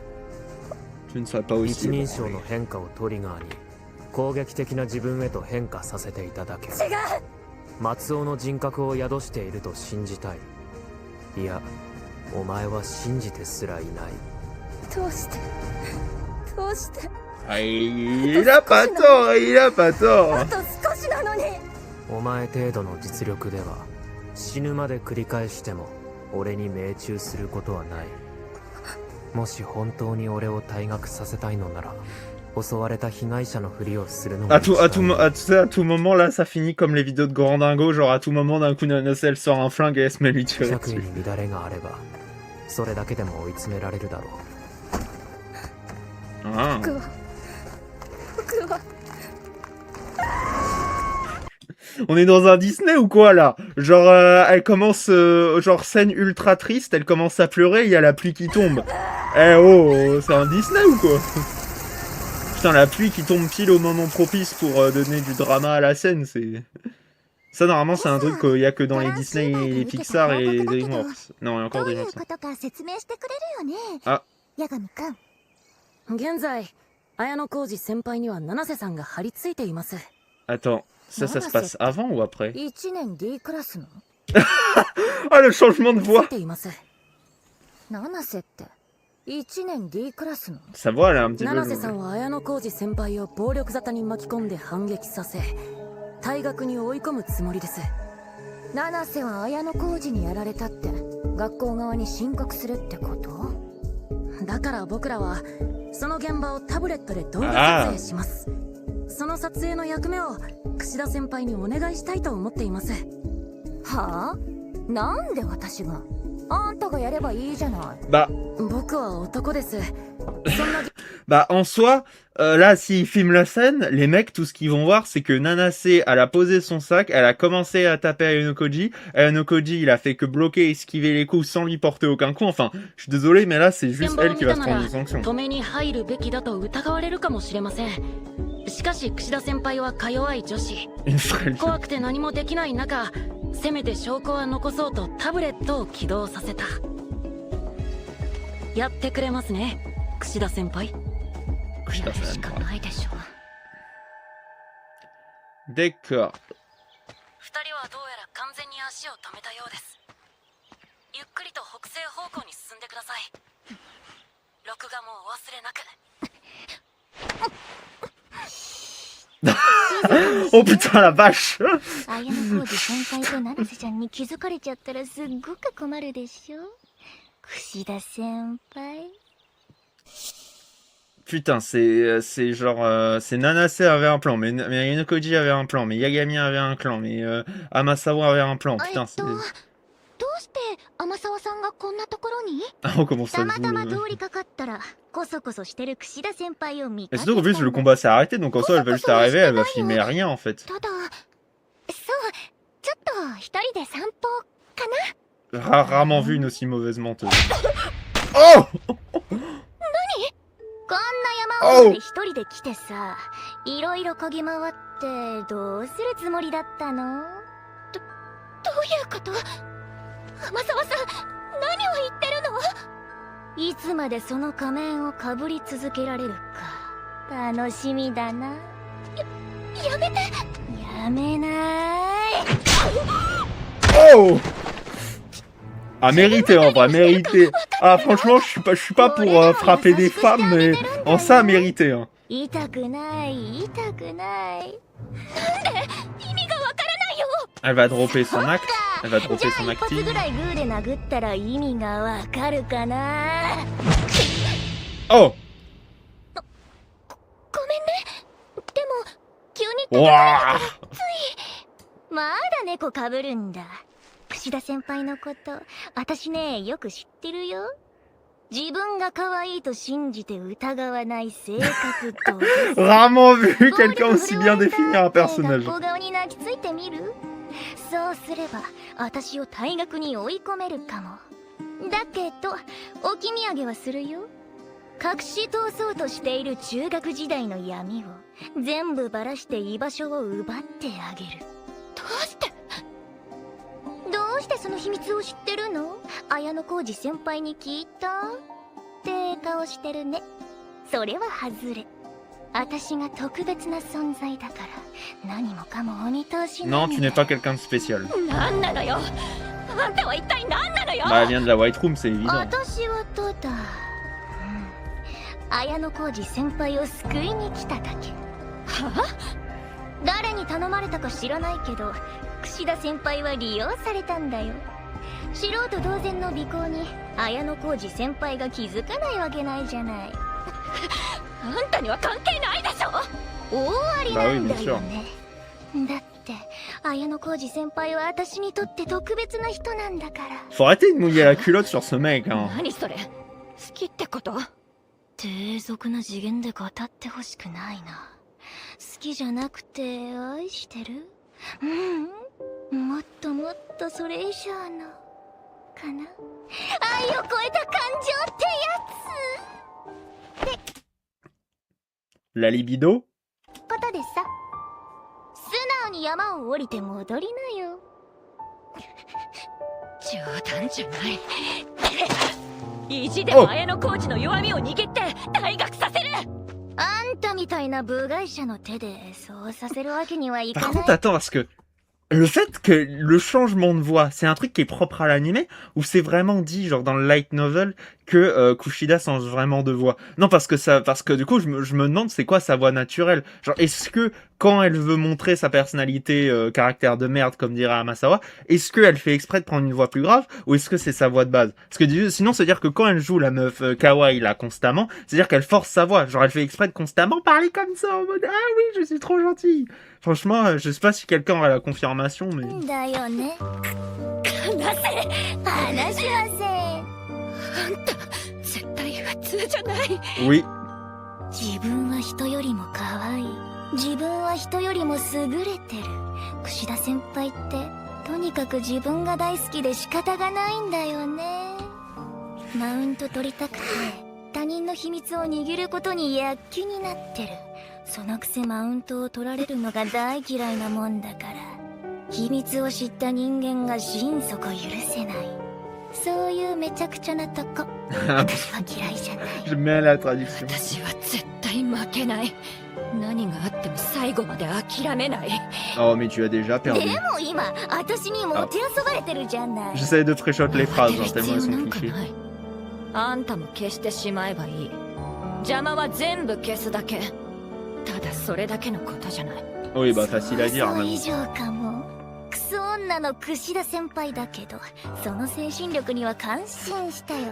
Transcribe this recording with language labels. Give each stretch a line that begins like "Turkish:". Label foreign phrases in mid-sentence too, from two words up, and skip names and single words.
Japanese: 一人称の変化をトリガーに攻撃的な自分へと変化させていただけ。違う。松尾の人格を宿していると信じたい。いや、お前は信じてすらいない。どうして。
French: Il a pas tort.
Japanese: あと少しなのに。お前程度の実力では死ぬまで繰り返しても俺に命中することはない。もし本当に俺を退学させたいのなら襲われた被害者のふりをするのも
French: à tout moment là ça finit comme les vidéos de Gorandingo, genre à tout moment d'un coup Nanase elle sort un flingue et elle se met lui tirer dessus.
Japanese: に乱れがあればそれだけでも追い詰められるだろう。僕は
French: On est dans un Disney ou quoi là? Genre elle commence genre scène ultra triste, elle commence à pleurer, il y a la pluie qui tombe. Eh oh, c'est un Disney ou quoi? Putain, la pluie qui tombe pile au moment propice pour donner du drama à la scène, c'est... Ça normalement c'est un truc qu'il y a que dans les Disney et les Pixar et les DreamWorks. Non, il y a encore DreamWorks. Ah.
Japanese: 現在、綾小路先輩には七瀬さんが張り付いています。
French: Attends, ça se passe avant ou après?
Japanese: 1 年 D クラスの
French: Ah, le changement de voix!
Japanese: 七瀬って1年 D クラスの
French: Sa voix elle est un petit peu...
Japanese: 七瀬さんは綾小路先輩を暴力沙汰に巻き込んで反撃させ、退学に追い込むつもりです。七瀬は綾小路にやられたって学校側に申告するってこと？だから僕らはその現場をタブレットで動画撮影します。その撮影の役目を櫛田先輩にお願いしたいと思っています。はあ？なんで私が？あんたがやればいいじゃない。僕は男です。
French: Bah en soi, là s'ils filment la scène, les mecs tout ce qu'ils vont voir c'est que Nanase elle a posé son sac, elle a commencé à taper Ayano Koji, Ayano Koji il a fait que bloquer et esquiver les coups sans lui porter aucun coup, enfin je suis désolé mais là c'est juste elle qui va se prendre une sanction.
Japanese: しかし櫛田先輩はか弱い女子。怖くて何もできない中、せめて証拠は残そうとタブレットを起動させた。やってくれますね、櫛田先輩。櫛田先輩。しかないでしょ。 D'accord。2人はどうやら完全に足を止めたようです。ゆっくりと北西方向に進んでください。録画もお忘れなく。
French: Oh putain la vache!
Japanese: 綾小路先輩と七瀬ちゃんに気づかれちゃったらすっごく困るでしょ。櫛田先輩。
French: Putain, c'est genre c'est Nanase avait un plan, mais Ayano Koji avait un plan, mais Yagami avait un plan, mais Amasawa avait un plan. Putain, c'est...
Japanese: どうして天沢さんがこんなところに？
French: Oh, comment ça?
Japanese: たまたま通りかかったらこそこそしてる櫛田先輩を見かけた。
French: Et surtout qu'en plus le combat s'est arrêté, donc en soi elle va juste arriver, elle va filmer rien en fait.
Japanese: ただ
French: Rarement vu une aussi mauvaise menteuse. Oh!
Japanese: こんな山奥まで一人で来てさ、いろいろ漕ぎ回ってどうするつもりだったの？どういうこと？天沢さん、何を言ってるの？いつまでその仮面をかぶり続けられるか楽しみだな。やめて。やめない。
French: Oh! Ah, mérité, en vrai, mérité. Ah, franchement, je suis pas pour frapper des femmes, mais en ça, mérité. Hein. Elle va dropper son acte. Elle va dropper son acting. Oh! Wouah!
Japanese: まだ猫かぶるんだ。櫛田先輩のこと、私ね、よく知ってるよ。自分が可愛いと信じて疑わない性格と。
French: Rarement vu quelqu'un aussi bien définir un personnage.
Japanese: 学校側に泣きついてみる？そうすれば、私を退学に追い込めるかも。だけど、置き土産はするよ。隠し通そうとしている中学時代の闇を全部ばらして居場所を奪ってあげる。どうしてその秘密を知ってるの？綾小路先輩に聞いた？って顔してるね。それは外れ。私が特別な存在だから何もかもお見通しなんだ。
French: Non, tu n'es pas quelqu'un de spécial.
Japanese: なんなのよ。あんたは一体何なのよ。
French: Bah, elle vient de la White Room, c'est évident.
Japanese: 私はただ、綾小路先輩を救いに来ただけ。はあ？誰に頼まれたか知らないけど、櫛田先輩は利用されたんだよ。素人同然の尾行に綾小路先輩が気づかないわけないじゃない。あんたには関係ないでしょ。大ありなんだよね。だって綾小路先輩は私にとって特別な人なんだから。
French: Faut arrêter de mouiller la culotte sur ce mec, hein.
Japanese: 何それ？好きってこと？低俗な次元で語ってほしくないな。好きじゃなくて愛してる？もっともっとそれ以上のかな。愛を超えた感情ってやつ。で、
French: La libido?
Japanese: ことでさ、素直に山を降りて戻りなよ。冗談じゃない。意地でも綾小路の弱みを握って退学させる。あんたみたいな部外者の手でそうさせるわけにはいかない。
French: Par contre, attends, parce que le fait que le changement de voix, c'est un truc qui est propre à l'anime ou c'est vraiment dit, genre dans le
English: light novel,
French: que Kushida change vraiment de voix? Non, parce que du coup, je me demande c'est quoi sa voix naturelle. Genre, est-ce que quand elle veut montrer sa personnalité caractère de merde, comme dirait Amasawa, est-ce qu'elle fait exprès de prendre une voix plus grave ou est-ce que c'est sa voix de base? Parce que sinon, c'est-à-dire que quand elle joue la meuf kawaii là constamment, c'est-à-dire qu'elle force sa voix. Genre, elle fait exprès de constamment parler comme ça en mode ah oui, je suis trop gentille. Franchement, je sais pas si quelqu'un a la confirmation, mais. Oui.
Japanese: 自分は人よりも可愛い。自分は人よりも優れてる。櫛田先輩ってとにかく自分が大好きで仕方がないんだよね。マウント取りたくて他人の秘密を握ることに躍起になってる。そのくせマウントを取られるのが大嫌いなもんだから、秘密を知った人間が心底許せない。そういうめちゃくちゃなとこ。私は嫌いじゃない。
French: Je mets la traduction.
Japanese: 私は絶対負けない。何があっても最後まで諦めない。
French: Oh, mais tu as déjà perdu.
Japanese: でも今、私にもてあそばれてるじゃない。
French: J'essaie de pré-shot les phrases, hein, tellement elles sont clichés.
Japanese: あんたも消してしまえばいい。邪魔は全部消すだけ。ただそれだけのことじゃない。
French: Oui, bah facile à dire.
Japanese: 想像以上かも。クソ女の櫛田先輩だけど、その精神力には感心したよ。